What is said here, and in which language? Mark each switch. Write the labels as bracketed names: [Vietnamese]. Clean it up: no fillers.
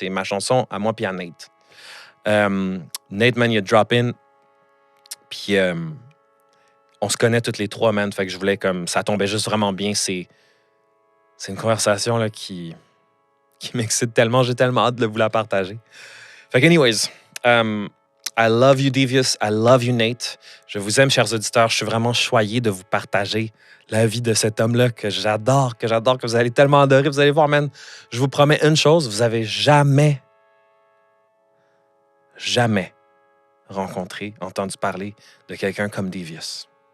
[French] C'est ma chanson à moi puis à Nate. Nate, man, il a drop in. Puis on se connaît toutes les trois, man. Fait que je voulais comme... Ça tombait juste vraiment bien. C'est une conversation là, qui m'excite tellement. J'ai tellement hâte de vous la partager. Fait que [English] anyways, I love you, Devious. I love you, Nate. [French] Je vous aime, chers auditeurs. Je suis vraiment choyé de vous partager la vie de cet homme-là que j'adore, que vous allez tellement adorer. Vous allez voir, man, je vous promets une chose, vous avez jamais rencontré, entendu parler de quelqu'un comme Devious.